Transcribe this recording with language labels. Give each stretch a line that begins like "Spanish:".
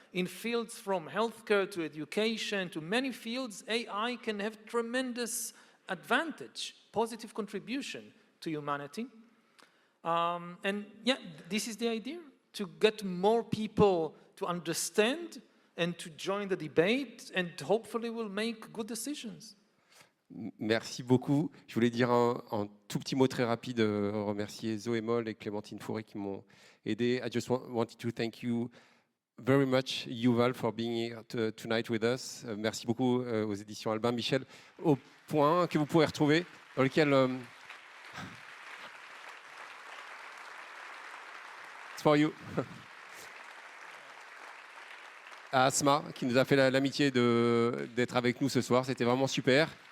English: In fields from healthcare to education to many fields, AI can have tremendous advantage, positive contribution to humanity. And yeah, this is the idea, to get more people to understand and to join the debate, and hopefully we'll make good decisions.
French: Merci beaucoup. Je voulais dire un tout petit mot très rapide, remercier Zoé Moll et Clémentine Fourré qui m'ont aidé.
English: I just wanted to thank you very much, Yuval, for being here tonight with us.
French: Merci beaucoup aux éditions Albin Michel, au point que vous pourrez retrouver, dans lequel...
English: It's for you.
French: À Asma, qui nous a fait l'amitié d'être avec nous ce soir. C'était vraiment super.